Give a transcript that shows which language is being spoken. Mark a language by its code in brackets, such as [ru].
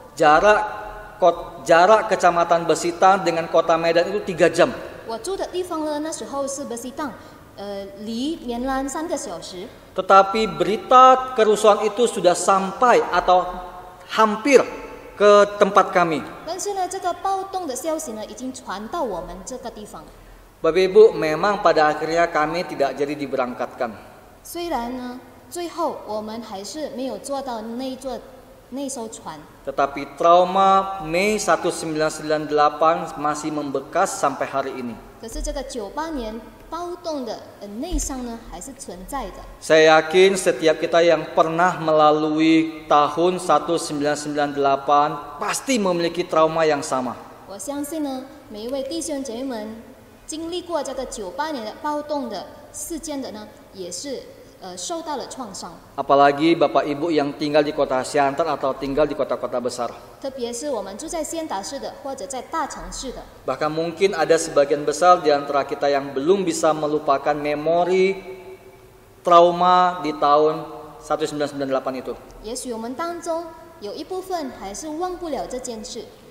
[id] Jarak Kecamatan Besitang dengan Kota Medan itu 3 jam. [zh] 我住的地方呢，那时候是巴西档，离棉兰3个小时。 [id] Tetapi berita kerusuhan itu sudah sampai atau hampir ke tempat kami. [zh] 但是呢，这个暴动的消息呢，已经传到我们这个地方。 [id] Bapak Ibu, memang pada akhirnya kami tidak jadi diberangkatkan. [zh] 虽然呢，最后我们还是没有坐到那艘船， [id] Tetapi trauma Mei 1998 masih membekas sampai hari ini. [zh] 可是这个98年暴动的内伤呢，还是存在的。 [id] Saya yakin setiap kita yang pernah melalui tahun 1998 pasti memiliki trauma yang sama. [zh] 我相信呢，每一位弟兄姐妹们经历过这个98年的暴动的事件的呢，也是受到了创伤。 [id] Apalagi Bapak Ibu yang tinggal di kota Siantar atau tinggal di kota-kota besar. [zh] 特别是我们住在仙达市的，或者在大城市的。 [id] Bahkan mungkin ada sebagian besar di antara kita yang belum bisa melupakan memori trauma di tahun 1998 itu. [zh] 也许我们当中有一部分还是忘不了这件事。